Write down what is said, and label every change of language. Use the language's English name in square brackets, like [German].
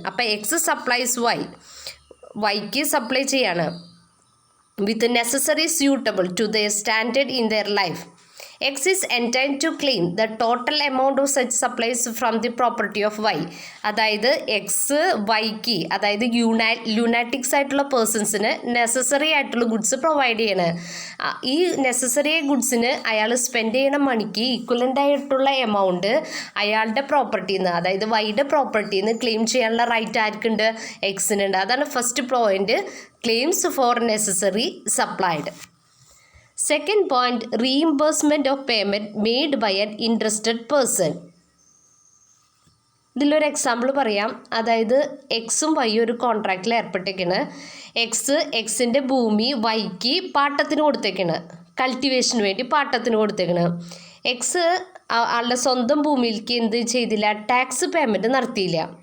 [English] അപ്പോൾ X supplies [Malayalam] വൈക്ക് supply ചെയ്യാണ് [English] With necessary suitable to their standard in their life. X is entitled to claim the total amount of such supplies from the property of Y. [Malayalam] അതായത് X വൈക്ക്, അതായത് lunatics ആയിട്ടുള്ള പേഴ്സൺസിന് necessary ആയിട്ടുള്ള goods provide ചെയ്യണ ഈ necessary ഗുഡ്സിന് അയാൾ spend ചെയ്യണ മണിക്ക് ഈക്വലൻ്റ് ആയിട്ടുള്ള എമൗണ്ട് അയാളുടെ പ്രോപ്പർട്ടിയിൽ നിന്ന്, അതായത് വൈയുടെ പ്രോപ്പർട്ടിയിൽ നിന്ന് ക്ലെയിം ചെയ്യാനുള്ള റൈറ്റ് ആർക്കുണ്ട്? എക്സിനുണ്ട്. അതാണ് first point, [English] Claims for necessary supplied. Second point, reimbursement of payment made by an interested person. [Malayalam] ഇതിലൊരു എക്സാമ്പിൾ പറയാം. അതായത് എക്സും വൈയും ഒരു കോൺട്രാക്റ്റിൽ ഏർപ്പെട്ടേക്കാണ്. എക്സിൻ്റെ ഭൂമി വൈക്ക് പാട്ടത്തിന് കൊടുത്തേക്കാണ്, കൾട്ടിവേഷന് വേണ്ടി പാട്ടത്തിന് കൊടുത്തേക്കാണ്. എക്സ് ആളുടെ സ്വന്തം ഭൂമിയിലേക്ക് എന്ത് ചെയ്തില്ല? ടാക്സ് പേയ്മെൻറ്റ് നടത്തിയില്ല.